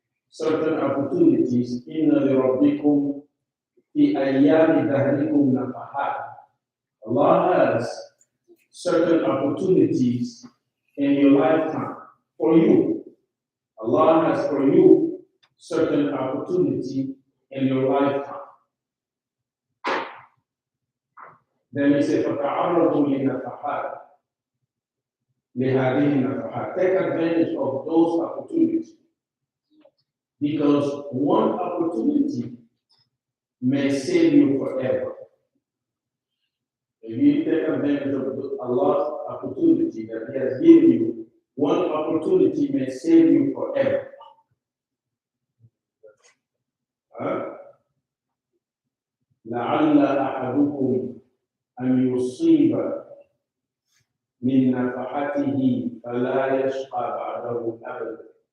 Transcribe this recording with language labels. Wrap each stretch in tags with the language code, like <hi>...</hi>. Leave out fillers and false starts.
<en>Certain opportunities.</en> <ar>Inna li rabbikum fi ayyami dahrikum nafahat.</ar> <en>Allah has certain opportunities in your lifetime for you. Allah has for you certain opportunity in your lifetime. Then he said,</en> <ar>فَتَعَرَّضُوا لِنَفَحَاتِ لِهَذِهِ النَّفَحَاتِ.</ar> <en>Take advantage of those opportunities, because one opportunity may save you forever. If you take advantage of Allah's opportunity that He has given you, one opportunity may save you forever.</en> <ar>لعل أحدكم أن يصيب من نفحته فلا يشقى بعده أبدا.</ar>